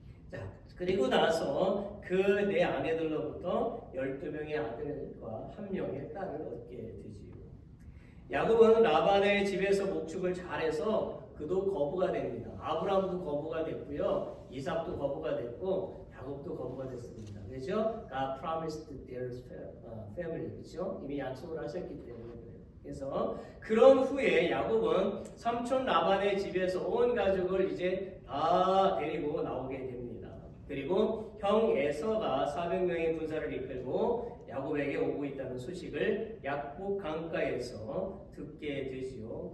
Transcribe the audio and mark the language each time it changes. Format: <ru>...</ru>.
<ko>자, 그리고 나서 그 네 아내들로부터 12명의 아들과 1명의 딸을 얻게 되지요. 야곱은 라반의 집에서 목축을 잘해서 그도 거부가 됩니다. 아브라함도 거부가 됐고요. 이삭도 거부가 됐고 야곱도 거부가 됐습니다. 그렇죠?</ko> <en>God promised their family.</en> <ko>그렇죠? 이미 약속을 하셨기 때문에 그래요. 그래서 그런 후에 야곱은 삼촌 라반의 집에서 온 가족을 이제 다 데리고 나오게 됩니다. 그리고 형 에서가 400명의 군사를 이끌고 야곱에게 오고 있다는 소식을 약복 강가에서 듣게 되지요.</ko>